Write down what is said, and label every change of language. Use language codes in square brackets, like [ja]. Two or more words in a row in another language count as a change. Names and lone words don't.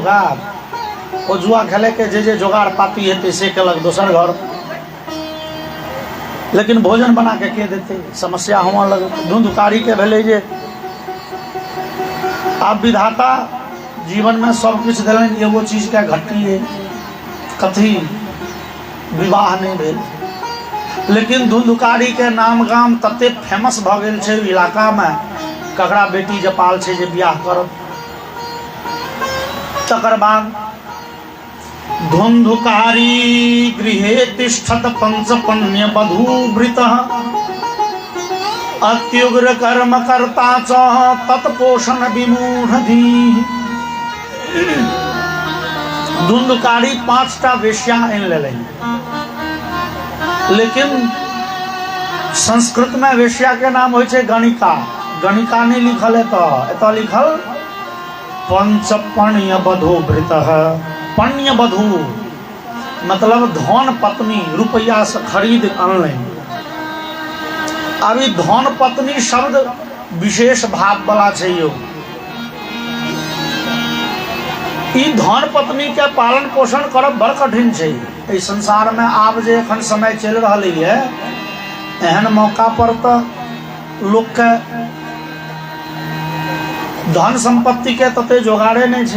[mai] वो जुआ खेले के जे जोगाड़ पाती है से केलक दोसर घर, लेकिन भोजन बना के देते समस्या हुआ लग। धुंधुकारी के भेले जे आप विधाता जीवन में सब कुछ दिलन, एगो चीज के घटी है कथी विवाह नहीं भेल। लेकिन धुंधुकारी के नाम गाम तते फेमस भ गेल छै इलाका में, ककरा बेटी जपाल छै जे बियाह करत। तकर बाद [sa] धुंधुकारी गृहे तिष्ठत पंचपन्य वधूवृतः अत्युग्र कर्म कर्ता च तत्पोषण विमूढ़धीः। [mai] धुंधुकारी 5टा वेश्या आनि लेलनि, लेकिन संस्कृत में वेश्या के नाम हो गणिका। गणिका नहीं लिखल है तो एत लिखल [sa] पंचपण्य वधूवृतः। पण्य वधू [mai] मतलब धन पत्नी, रुपया से खरीद अनलनि। अभी धन पत्नी शब्द विशेष भाव वाला छै यो। ई धन पत्नी के पालन पोषण करब बड़ कठिन छै। इस संसार में आब जे एखन समय चल रही है, एहन मौका पर तो लोग के धन संपत्ति के तते जोगाड़े नहीं छै।